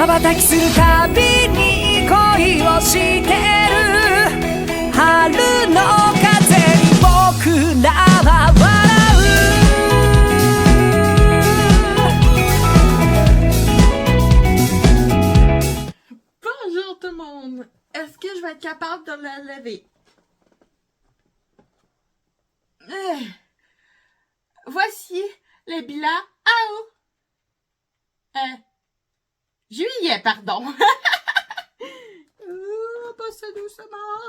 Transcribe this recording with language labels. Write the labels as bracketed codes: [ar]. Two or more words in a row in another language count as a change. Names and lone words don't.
[ja] 瞬きするたびに恋をしてる春の風に僕らは笑う。 [fr] Bonjour tout le monde! Est-ce que je vais être capable de le lever? Voici le bilan juillet, pardon. Passez doucement.